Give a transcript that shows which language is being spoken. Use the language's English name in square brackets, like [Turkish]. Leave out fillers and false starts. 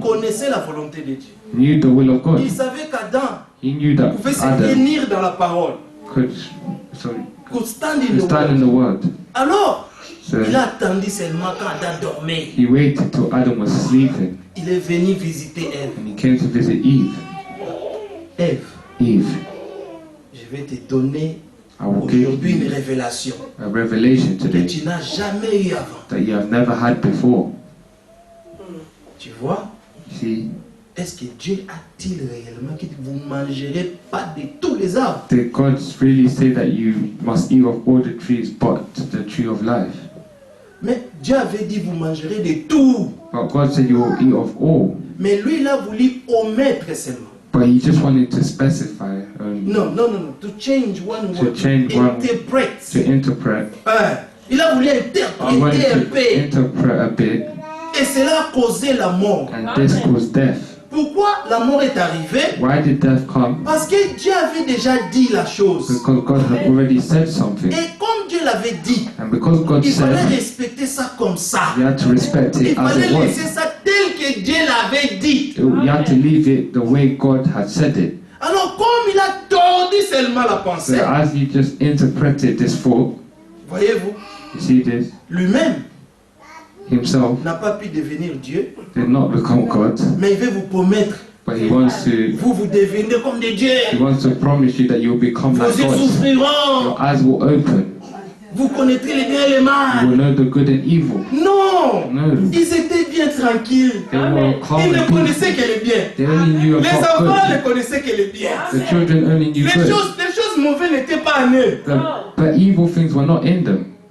[French] connaissait la volonté de Dieu. [English] knew the will of God. [French] Il savait qu'Adam [English] He knew that [French] pouvait se [English] Adam [French] tenir dans la parole, [English] could could stand in the stand in the word. word. [French] Alors, [English] So [French] il a attendu seulement quand Adam dormait. [English] he waited till Adam was sleeping [French] Il est venu visiter Ève. [English] and he came to visit Eve. [French] Ève, [English] Eve, [French] je vais te donner [English] I will give [French] aujourd'hui une [English] you [French] révélation [English] a revelation [French] que [English] today [French] tu n'as jamais eu avant. [English] that you have never had before. [French] Tu vois, [English] You see, [French] est-ce que Dieu a-t-il réellement que vous ne mangerez pas de tous les arbres? [English] did God really say that you must eat of all the trees but the tree of life? [French] Mais Dieu avait dit vous mangerez de tout. [English] But God said you will eat of all. [French] Mais lui, il a voulu omettre seulement. [English] But he just wanted to specify, [French] Non, non, non, non. [English] To change one To word. change one- [French] Interprète. [English] to interpret. [French] Il a voulu [English] I [French] interpréter [English] wanted [French] un [English] to [French] peu. [English] interpret a bit, [French] Et cela a causé la mort. [English] and this caused death. [French] Pourquoi la mort est arrivée? [English] Why did death come? [French] Parce que Dieu avait déjà dit la chose. [English] Because God had already said something. [French] Et comme Dieu l'avait dit, [English] And because God [French] il fallait [English] said, [French] respecter ça comme ça. [English] you had to respect [French] Il [English] it as [French] fallait [English] it was. [French] laisser ça tel que Dieu l'avait dit. [English] You had to leave it the way God had said it. [French] Alors comme il a tordu seulement la [English] So [French] pensée, [English] as you just interpreted this thought, [French] voyez-vous, [English] you see this, [French] lui-même [English] himself [French] n'a pas pu devenir Dieu, [English] did not become God, [French] mais il veut vous promettre, [English] but he wants to [French] vous devenez comme des dieux. [English] he wants to promise you that you'll become [French] Vos [English] like [French] yeux [English] God. [French] souffriront, [English] Your eyes will open. [French] vous connaîtrez le bien et le [English] You [French] mal. [English] will know the good and evil. [French] Non, [English] No. [French] ils étaient bien tranquilles. [English] They were calm [French] Ils ne [English] and peaceful. [French] connaissaient que le bien. [English] They only knew [French] Les [English] about [French] enfants ne [English] good. [French] connaissaient que le bien. [English] The children only knew [French] Les [English] good. [French] choses mauvaises n'étaient pas en eux. [English] But evil things were not in them.